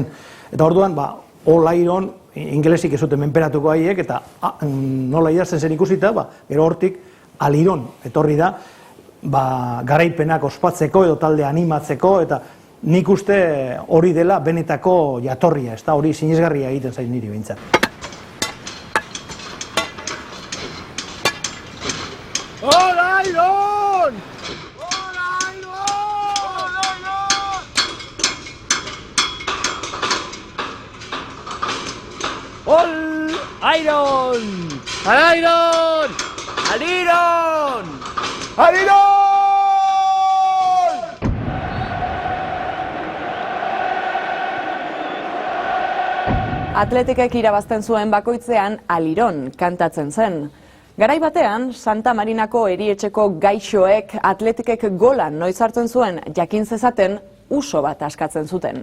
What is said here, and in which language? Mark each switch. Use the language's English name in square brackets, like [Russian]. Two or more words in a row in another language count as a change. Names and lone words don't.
[Basque] Eta orduan, [English] all iron, [Basque] ingelesik ez zuten menperatuko haiek, eta nola idazten zen ikusita, gero hortik aliron etorri da, garaipenak ospatzeko edo talde animatzeko, eta nik uste hori dela benetako jatorria, ez da hori sinesgarria egiten zaiz niri behintzat. Hola, Iron! ¡Ol! ¡Iron! ¡Al Iron! ¡Al Iron! ¡Al Iron! Atletikek irabazten zuen bakoitzean Aliron kantatzen zen. Garai batean, Santa Marinako erietxeko gaixoek Atletikek golan noiz hartzen zuen jakin zezaten uso bat askatzen zuten.